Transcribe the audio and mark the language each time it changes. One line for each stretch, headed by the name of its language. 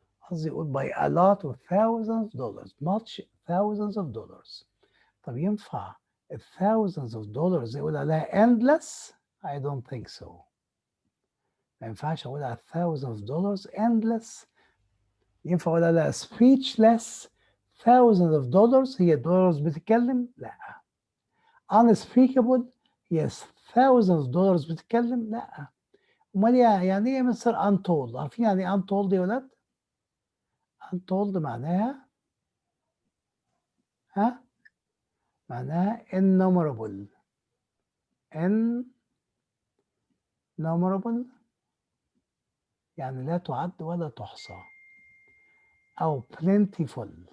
Arabic: قصدي يقول
English: by a lot of thousands of dollars، much thousands of dollars.
Arabic: طب ينفع
English: thousands of dollars
Arabic: يقول عليها
English: endless؟ I don't think so.
Arabic: ما ينفعش أقول على
English: thousands of dollars
Arabic: endless. ينفع أقول عليها
English: speechless thousands of dollars،
Arabic: هي dollars بتتكلم؟ لا.
English: unspeakable، yes thousands of dollars
Arabic: بتتكلم؟ لا. امال يعني ايه مستر untold؟ عارفين يعني ايه untold يا ولاد؟ untold معناها معناها innumerable. innumerable يعني لا تعد ولا تحصى، أو plentiful.